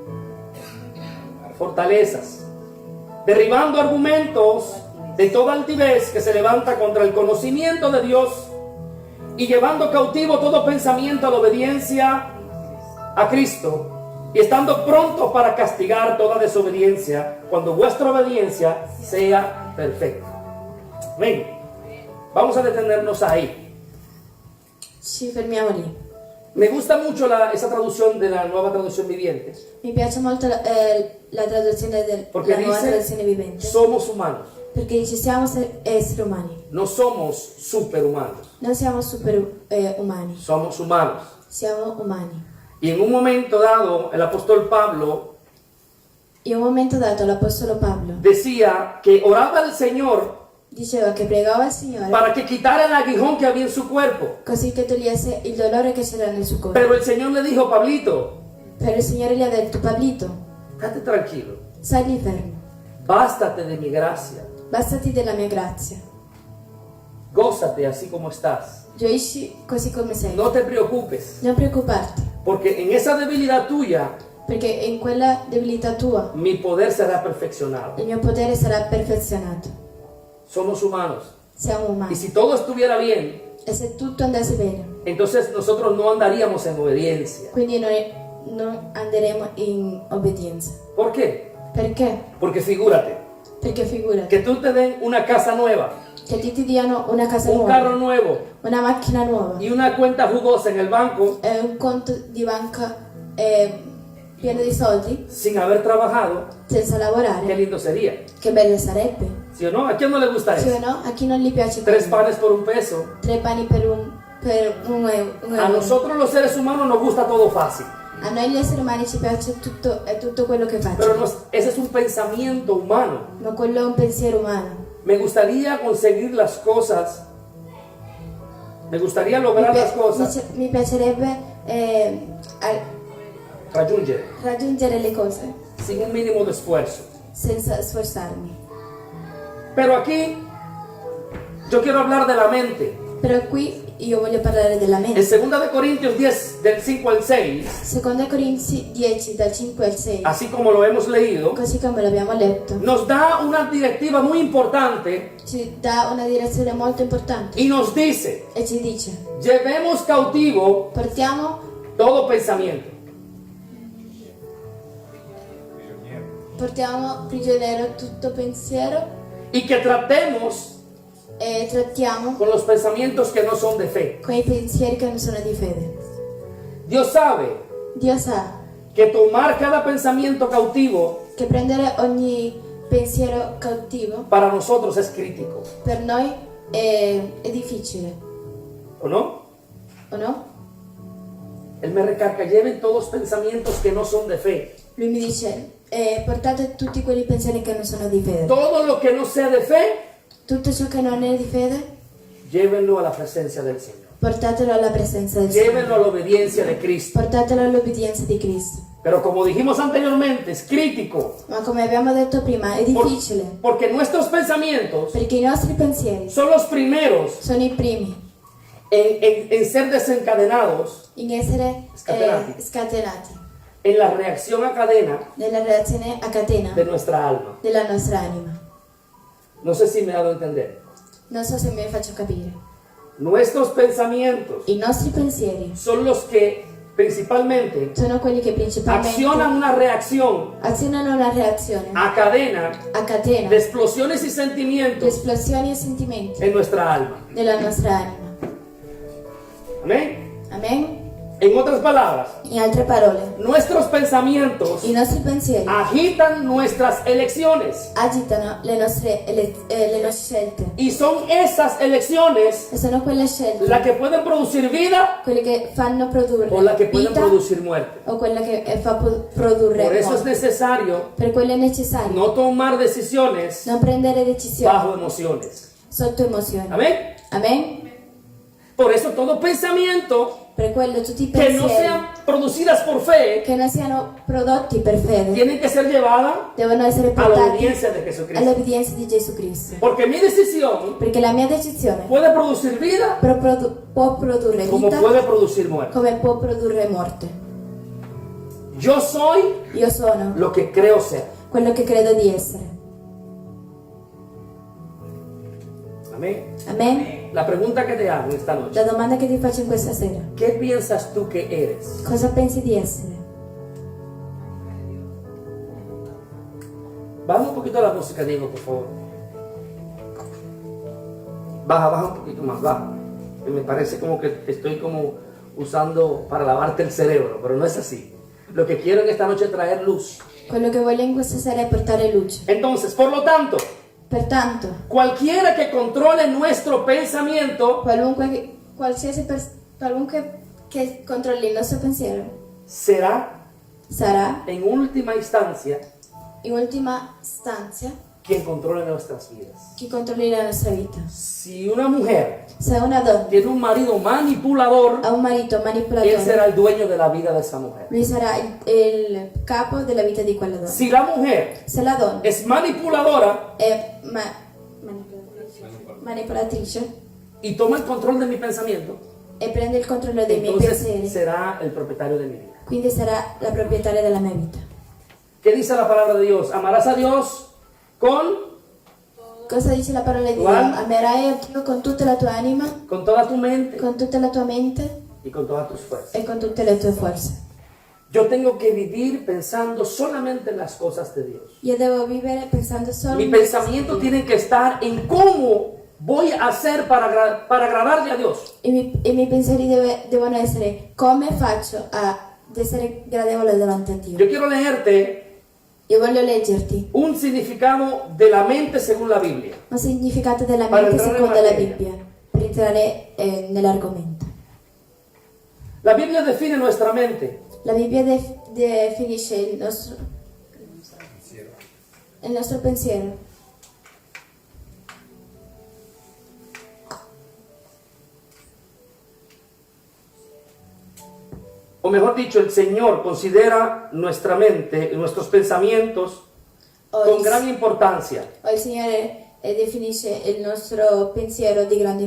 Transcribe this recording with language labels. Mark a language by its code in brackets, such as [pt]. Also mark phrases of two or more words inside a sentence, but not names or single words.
[es] derribando argumentos de toda altivez que se levanta contra el conocimiento de Dios, y llevando cautivo todo pensamiento a la obediencia a Cristo, y estando prontos para castigar toda desobediencia cuando vuestra obediencia sea perfecta. Amén. Vamos a detenernos ahí. [it] Ci fermiamo lì. [es] Me gusta mucho [it] essa traduzione della nuova traduzione viviente, Mi piace molto la traduzione [es] porque [it] della nuova [es] dice: [it] traduzione vivente, [es] somos humanos, [it] perché dice siamo esseri umani, [es] no somos superhumanos, [it] non siamo super umani, [es] somos humanos. [it] siamo umani. [es] Y en un momento dado, el apóstol Pablo [it] In un momento dato l'Apostolo Pablo [es] decía que oraba al Señor [it] diceva che pregava al Signore [es] para que quitara el aguijón que había en su cuerpo. [it] così che togliesse il dolore che c'era nel suo corpo. [es] Pero el Señor le dijo: Pablito, [it] Però il Signore gli ha detto: Pablito, [es] estate tranquilo, [it] stai lì fermo, [es] bástate de mi gracia, [it] bastati della mia grazia, [es] gózate así como estás, [it] gioisci così come sei, [es] no te preocupes, [it] non preoccuparti, [es] porque en esa debilidad tuya [it] perché in quella debilità tua [es] mi poder será perfeccionado. [it] il mio potere sarà perfezionato. [es] Somos humanos, [it] Siamo [es] y [it] umani [es] si todo estuviera bien, [it] e se tutto andasse bene, [es] entonces nosotros no andaríamos en obediencia. [it] quindi noi non andremo in obbedienza. [es] ¿Por qué? [it] Perché? [es] Porque figúrate, [it] Perché figurati [es] que tú te den una casa nueva, [it] che ti diano una casa [es] un [it] nuova, [es] carro nuevo [it] una macchina nuova [es] y una cuenta jugosa en el banco [it] e un conto di banca pieno di soldi [es] sin haber trabajado. [it] senza [es] Qué [it] lavorare. [es] lindo sería, [it] Che bello sarebbe, [es] ¿sí o no? ¿A quién no le gusta [it] sì o [es] eso? [it] no? A chi non gli piace [es] 3 [it] quello? [es] panes por un peso. [it] 3 pani per un [es] A [it] euro. [es] nosotros los seres humanos nos gusta todo fácil, [it] A noi gli esseri umani ci piace tutto quello che [es] pero [it] facciamo, [es] ese es un pensamiento humano. [it] ma quello è un pensiero umano. [es] Me gustaría conseguir las cosas, me gustaría [it] Mi, [es] lograr pi- las cosas, [it] mi piacerebbe raggiungere, raggiungere le cose [es] sin un mínimo de esfuerzo. [it] senza sforzarmi. [es] Pero aquí yo quiero hablar de la mente. [it] Però qui io voglio parlare della [es] En [it] mente. [es] 2 de Corintios 10, del 5 al 6, [it] Secondo Corinzi 10 dal 5 al 6, [es] así como lo hemos leído, [it] così come l'abbiamo letto, [es] nos da una directiva muy importante [it] ci dà una direzione molto importante [es] y nos dice: [it] e ci dice: [es] llevemos cautivo [it] portiamo prigioniero tutto pensiero [es] y que tratemos [it] e trattiamo [es] con los pensamientos que no son de fe. [it] con i pensieri che non sono di fede. [es] Dios sabe [it] Dio sa [es] que tomar cada pensamiento cautivo [it] che prendere ogni pensiero cattivo [es] para nosotros es crítico, [it] per noi è difficile, [es] ¿o no? [it] o no? [es] Él me recarga: lleven todos pensamientos que no son de fe. [it] Lui mi dice: portate tutti quei pensieri che non sono di fede. [es] Todo lo que no sea de fe, [it] Tutto ciò che non è di fede, [es] llévenlo a la presencia del Señor. [it] portatelo alla presenza del [es] Llévenlo a [it] Signore. [es] la obediencia de Cristo. [it] Portatelo all'obbedienza di Cristo. [es] Pero como dijimos anteriormente, es crítico. [it] Ma come abbiamo detto prima, è difficile, [es] Porque nuestros pensamientos [it] perché i nostri pensieri [es] son los primeros [it] sono i primi [es] en ser desencadenados [it] in essere Scatenati. scatenati [es] en la reacción a cadena [it] nella reazione a catena [es] de nuestra alma. [it] della nostra anima. [es] No sé si me he dado a entender. [it] Non so se mi faccio capire. [es] Nuestros pensamientos [it] I nostri pensieri [es] son los que principalmente [it] sono quelli che principalmente [es] accionan una reacción [it] azionano una reazione [es] a cadena [it] a catena [es] de explosiones y [it] di [es] sentimientos [it] esplosioni e sentimenti [es] en nuestra alma. [it] della nostra anima. [es] Amén. [it] Amen? [es] En otras palabras, [it] In altre parole, [es] nuestros pensamientos [it] i nostri pensieri [es] agitan nuestras elecciones. [it] agitano le nostre scelte. [es] Y son esas elecciones [it] E sono quelle scelte [es] las que pueden producir vida [it] quelle che fanno produrre [es] o las que pueden [it] vita [es] producir muerte. [it] o quella che fa produrre [es] Por eso es [it] morte. [es] necesario [it] Per quello è necessario [es] no tomar decisiones [it] non prendere decisioni [es] bajo emociones. [it] sotto emozioni. [es] Amén. [it] Amen? [es] Por eso todo pensamiento [it] Per quello tutti i [es] que no [it] pensieri [es] sean producidas por fe [it] che non siano prodotti per fede [es] tienen que ser llevadas [it] devono essere [es] a la [it] portati [es] obediencia de Jesucristo. [it] all'obbedienza di Gesù Cristo. [es] Porque mi decisión [it] Perché la mia decisione [es] puede producir vida [it] può produrre [es] como [it] vita [es] puede producir muerte. [it] come può produrre morte. [es] Yo soy [it] Io sono [es] lo que creo ser. [it] quello che credo di essere. [es] Amén. [it] Amen? [es] La pregunta que te hago esta noche: [it] La domanda che ti faccio in questa sera: [es] ¿qué piensas tú que eres? [it] cosa pensi di essere? [es] Baja un poquito la música, Diego, por favor. Baja un poquito más, baja. Que me parece como que estoy como usando para lavarte el cerebro, pero no es así. Lo que quiero en esta noche es traer luz. [it] Quello che voglio in questa sera è portare luce. [es] Entonces, por lo tanto, [it] Pertanto, [es] cualquiera que controle nuestro pensamiento [it] qualunque che controlli il nostro pensiero [es] será, [it] sarà, [es] en última instancia, [it] in ultima stanza, [es] quien controle nuestras vidas. [it] chi controlli la nostra vita. [es] Si una mujer [it] Se una donna [es] tiene un marido manipulador, [it] ha un marito [es] él [it] manipolatore, [es] será el dueño de la vida de esa mujer. [it] lui sarà il capo della vita di quella donna. [es] Si la mujer [it] Se la donna [es] es manipuladora [it] è manipolatrice [es] y toma el control de mi pensamiento, [it] e prende il controllo dei miei [es] entonces [it] pensieri, [es] será el propietario de mi vida. [it] quindi sarà la proprietaria della mia vita. [es] ¿Qué dice la palabra de Dios? Amarás a Dios con [it] Cosa dice la parola di Dio? Qual? Amerai a Dio con tutta la tua anima, [es] toda tu mente [it] con tutta la tua mente [es] y con todas tus fuerzas. [it] e con tutte le tue forze. [es] Yo tengo que vivir pensando solamente en las cosas de Dios. [it] Io devo vivere pensando solo [es] Mi [it] in [es] pensamiento [it] Dio. [es] tiene que estar en cómo voy a hacer para agradarle a Dios. [it] I miei pensieri devono essere come faccio ad essere gradevole davanti a Dio. [es] Yo quiero leerte [it] Io voglio leggerti [es] un significado de la mente según la Biblia. [it] un significato della [es] Para [it] mente entrare in secondo la materia. Bibbia, per entrare nell'argomento. [es] La Biblia define nuestra mente [it] La Bibbia definisce il nostro pensiero. [es] O mejor dicho, el Señor considera nuestra mente y nuestros pensamientos con gran importancia. [it] O il Signore definisce il nostro pensiero di grande